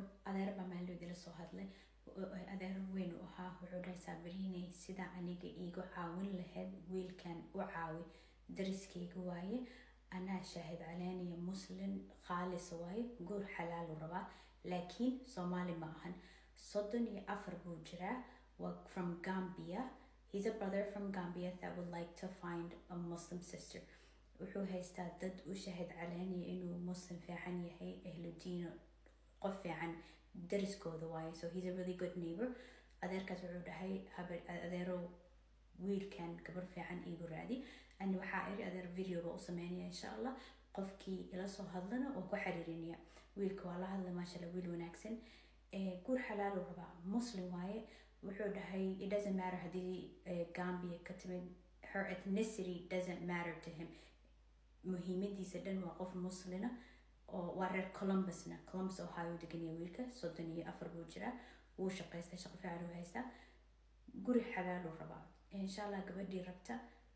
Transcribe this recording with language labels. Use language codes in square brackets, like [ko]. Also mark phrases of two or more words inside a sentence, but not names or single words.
[so] adeer baa maalin idila soo hadlay. adeer weyn u ahaa wuxuu dhahay saabiriinay sida aniga iigu caawin lahayd wiilkan u caawi dariskayga waaye anaa [ar] shaahid caleeniya [so] muslim khaalis waaye guur xalaal u rabaa laakiin Soomaali ma ahan 34 buu jiraa waa from Gambia. [en] He's a brother from Gambia that would like to find a Muslim sister. [so] wuxuu haystaa dad u [ar] shaahid caleeniya [so] inuu muslim fiican yahay [ar] ahlu diin [so] qof fiican dariskooda waaye, [en] so he's a really good neighbor. [so] adeerkaas wuxuu dhahay adeero wiilkan gabar fiican iigu raadi ani waxaa iri adeer video ba u sameynaya [ar] insha Allah [so] qofkii ila soo hadlana oo ku xiriirinaya wiilka waa la hadlay [ar] maasha Allah [so] wiil wanaagsan guur xalaal u rabaa muslim waaye. wuxuu dhahay [en] it doesn't matter [so] hadii Gambia ka timid, [en] her ethnicity doesn't matter to him. [so] muhiimadiisa dhan waa qof muslina oo waa reer Columbus Ohio degan yahay wiilka 34 buu jiraa wuu shaqaystaa shaqo fiican u haystaa guri xalaal u rabaa [ar] insha Allah [so] gabadhii rabta